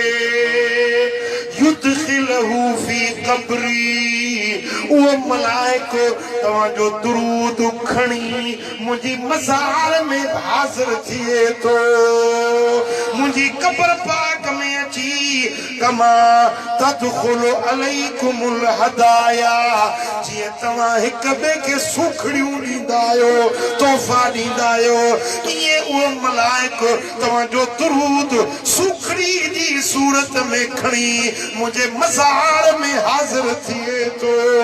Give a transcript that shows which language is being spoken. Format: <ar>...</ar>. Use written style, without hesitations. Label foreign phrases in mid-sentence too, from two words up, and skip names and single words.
<ar>يدخله في قبري</ar> <sd>उहो मलाइको तव्हांजो दुरूद खणी मुंहिंजी मज़ार में हाज़िर थिए थो मुंहिंजी क़ब्र पाक में अची</sd> <ar>كما تدخل عليكم الهدايا</ar> <sd>जीअं तव्हां हिक ॿिए खे सूखड़ियूं ॾींदा आहियो तोहफ़ा ॾींदा आहियो ईअं उहो मलाइको तव्हांजो दुरूद सूखड़ी जी सूरत में खणी मुंहिंजे मज़ार में हाज़िर थिए थो</sd>